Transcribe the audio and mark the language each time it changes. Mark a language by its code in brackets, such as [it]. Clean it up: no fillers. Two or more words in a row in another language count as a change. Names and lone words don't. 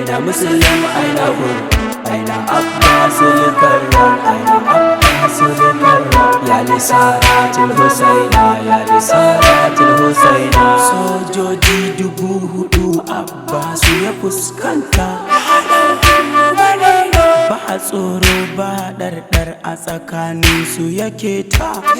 [ar] مسلم أين حر، أين عباس الكرار، أين عباس الكرار. يا لثارات الحسين، يا لثارات الحسين. [ha] Sojoji 4000 Abbasu ya fuskanta, ba tsoro ba ɗarɗar a tsakaninsu yake ta.